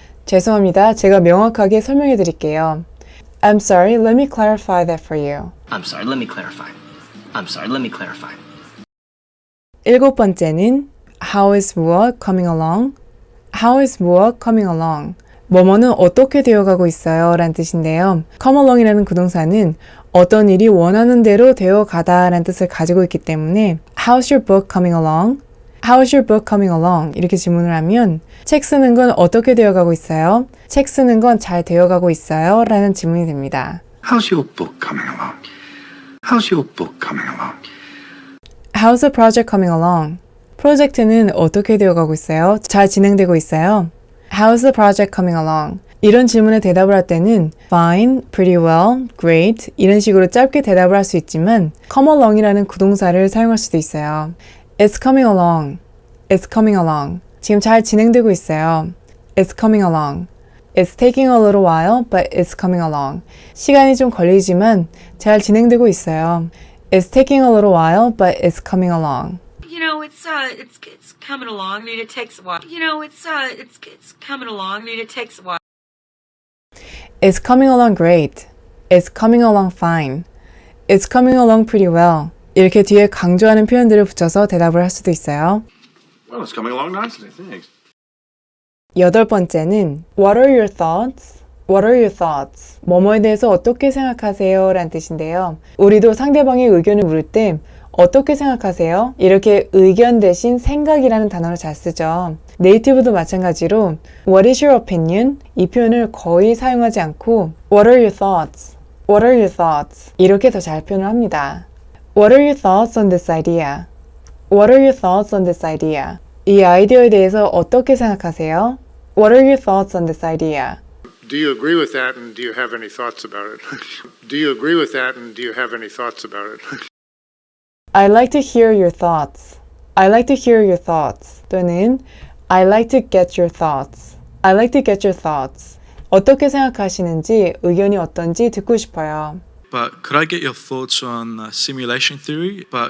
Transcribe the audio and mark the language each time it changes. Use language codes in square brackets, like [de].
[ko] 죄송합니다. 제가 명확하게 설명해 드릴게요. [en] I'm sorry, let me clarify that for you. I'm sorry, let me clarify. I'm sorry, let me clarify. [ko] 일곱 번째는 [en] How is [ko] 무엇 [en] coming along? How is [ko] 무엇 [en] coming along? [ko] 뭐뭐는 어떻게 되어가고 있어요? 라는 뜻인데요. come along이라는 구동사는 어떤 일이 원하는 대로 되어가다 라는 뜻을 가지고 있기 때문에 [en] How's your book coming along? How's your book coming along? [ko] 이렇게 질문을 하면 책 쓰는 건 어떻게 되어가고 있어요? 책 쓰는 건 잘 되어가고 있어요? 라는 질문이 됩니다. [en] How's your book coming along? How's your book coming along? How's the project coming along? [ko] 프로젝트는 어떻게 되어가고 있어요? 잘 진행되고 있어요? [en] How's the project coming along? [ko] 이런 질문에 대답을 할 때는 fine, pretty well, great 이런 식으로 짧게 대답을 할 수 있지만 come along이라는 구동사를 사용할 수도 있어요. [en] It's coming along. It's coming along. [ko] 지금 잘 진행되고 있어요. [en] It's coming along. It's taking a little while, but it's coming along. [ko] 시간이 좀 걸리지만 잘 진행되고 있어요. [en] It's taking a little while, but it's coming along. You know, it's coming along. I mean, it takes a while. You know, it's coming along. I mean, it takes a while. It's coming along great. It's coming along fine. It's coming along pretty well. [ko] 이렇게 뒤에 강조하는 표현들을 붙여서 대답을 할 수도 있어요. [en] Well, it's coming along nicely, thanks. [ko] 여덟 번째는 [en] What are your thoughts? What are your thoughts? [ko] 뭐뭐에 대해서 어떻게 생각하세요? 라는 뜻인데요. 우리도 상대방의 의견을 물을 때 어떻게 생각하세요? 이렇게 의견 대신 생각이라는 단어를 잘 쓰죠. 네이티브도 마찬가지로 [en] What is your opinion? [ko] 이 표현을 거의 사용하지 않고 [en] What are your thoughts? What are your thoughts? [ko] 이렇게 더 잘 표현을 합니다. [en] What are your thoughts on this idea? What are your thoughts on this idea? [ko] 이 아이디어에 대해서 어떻게 생각하세요? [en] What are your thoughts on this idea? Do you agree with that and do you have any thoughts about it? Do you agree with that and do you have any thoughts about it? I'd like to hear your thoughts. I'd like to hear your thoughts. [ko] 또는 [en] I'd like to get your thoughts. I'd like to get your thoughts. [ko] 어떻게 생각하시는지, 의견이 어떤지 듣고 싶어요. [en] But could I get your thoughts on simulation theory?